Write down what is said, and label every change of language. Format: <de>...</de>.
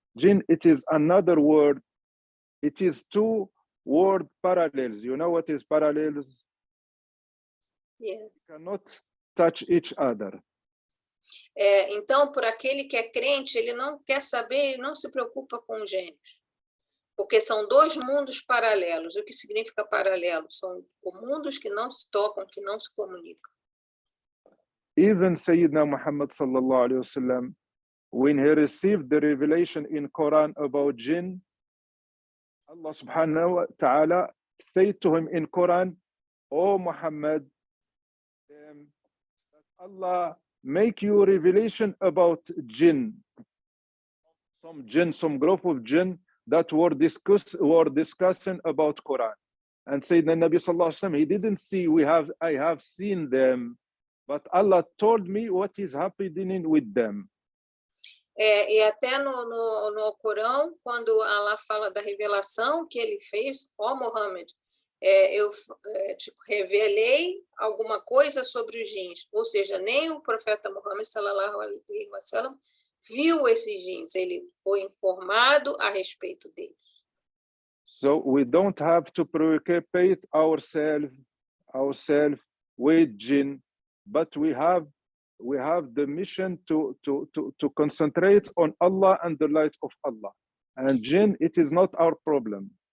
<en>Jinn, it is another word. It is two word parallels. You know what is parallels? Yeah. You cannot touch each other.</en> <pt>Então, por aquele que é crente, ele não quer saber, ele não se preocupa com os gênios. Porque são dois mundos paralelos. O que significa paralelo? São mundos que não se tocam, que não se comunicam.</pt> <en>Even Sayyidina Muhammad sallallahu alaihi wasallam, when he received the revelation in Quran about jinn, Allah subhanahu wa ta'ala said to him in Quran, "O Muhammad, Allah make you revelation about jinn, some group of jinn that were discussing about Quran." And Sayyidina Nabi sallallahu alaihi wasallam, he didn't see, I have seen them, but Allah told me what is happening with them.</en> <pt>E até no Alcorão, quando Allah fala da revelação que ele fez, ó Muhammad, eu te revelei alguma coisa sobre os jins. Ou seja, nem o profeta Muhammad sallallahu alaihi wasallam viu esses jins, ele foi informado a respeito deles.</pt> <en>So we don't have to preoccupy ourselves with jinn, but we have the mission to concentrate on Allah and the light of Allah. And jinn, it is not our problem.</en>